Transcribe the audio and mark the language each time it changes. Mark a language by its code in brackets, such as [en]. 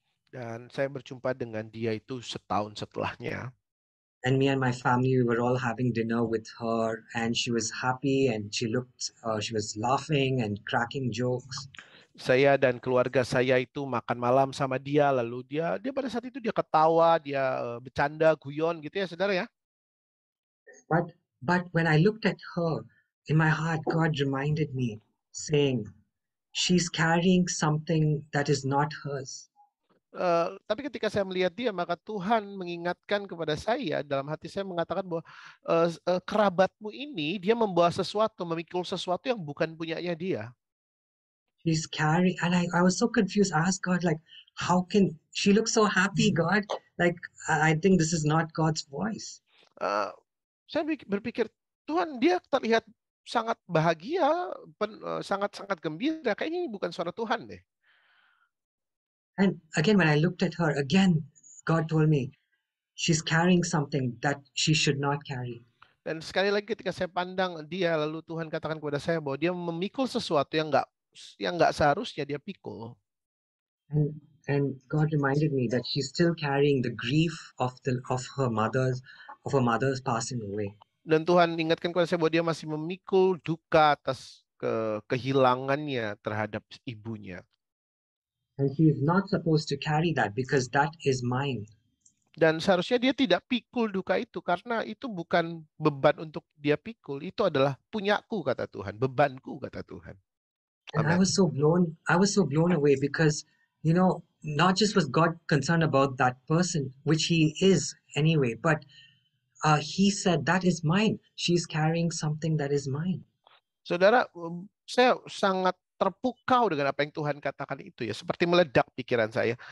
[id] Dan saya berjumpa dengan dia itu setahun setelahnya. [en] And me and my family, we were all having dinner with her, and she was happy, and she was laughing and cracking jokes. [id] Saya dan keluarga saya itu makan malam sama dia, lalu dia pada saat itu dia ketawa, dia bercanda, guyon gitu ya, saudara ya. [en] But when I looked at her, in my heart, God reminded me, saying, she's carrying something that is not hers. [id] Tapi ketika saya melihat dia, maka Tuhan mengingatkan kepada saya, dalam hati saya mengatakan bahwa kerabatmu ini, dia membawa sesuatu, memikul sesuatu yang bukan punyanya dia. [en] She's carrying, and I was so confused. I asked God, like, how can she look so happy, God? Like, I think this is not God's voice. [id] Saya berpikir, Tuhan, dia terlihat sangat bahagia, sangat-sangat gembira. Kayaknya ini bukan suara Tuhan deh. [en] And again, when I looked at her, again, God told me, she's carrying something that she should not carry. [id] Dan sekali lagi ketika saya pandang dia, lalu Tuhan katakan kepada saya bahwa dia memikul sesuatu yang nggak seharusnya dia pikul. [en] And God reminded me that she's still carrying the grief of her mother's passing away. [id] Dan Tuhan ingatkan kepada saya bahwa dia masih memikul duka atas kehilangannya terhadap ibunya. [en] And she is not supposed to carry that because that is mine. [id] Dan seharusnya dia tidak pikul duka itu karena itu bukan beban untuk dia pikul, itu adalah punyaku kata Tuhan, bebanku kata Tuhan. [en] And I was so blown away because not just was God concerned about that person, which he is anyway, but he said that is mine. She's carrying something that is mine. [id] Saudara, saya sangat terpukau dengan apa yang Tuhan katakan itu ya, seperti meledak pikiran saya.